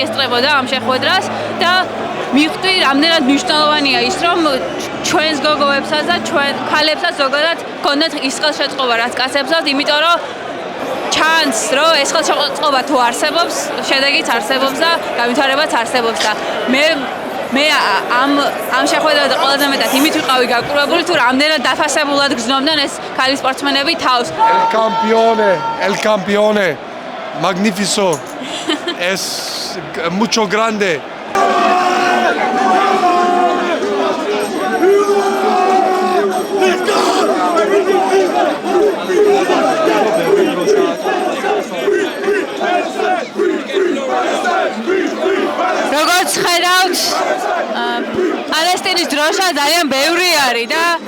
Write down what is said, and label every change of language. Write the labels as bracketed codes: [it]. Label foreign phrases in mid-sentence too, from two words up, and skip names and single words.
[ka] ესწრებოდა ამ შეხვედრას და მივხვდი, რამდენად მნიშვნელოვანია ის, რომ ჩვენს გოგოებსაც და ჩვენ ქალებსაც ზოგადად გქონდეთ ის ხელშეწყობა, რაც კაცებსაც, იმიტომ რომ ჩანს, რომ ეს ხელშეწყობა თუ არსებობს, შედეგიც არსებობს და განვითარებაც არსებობს და მე ამ შეხვედრაზე ყველაზე მეტად იმით ვიყავი გაკურებული, თუ რამდენად დაფასებულად გრძნობდნენ ეს ქალი სპორტსმენები თავს. [es] El campione, magnifico, es mucho grande. [ka] როგორც ხედავთ, პალესტინის დროშა ძალიან ბევრი არის და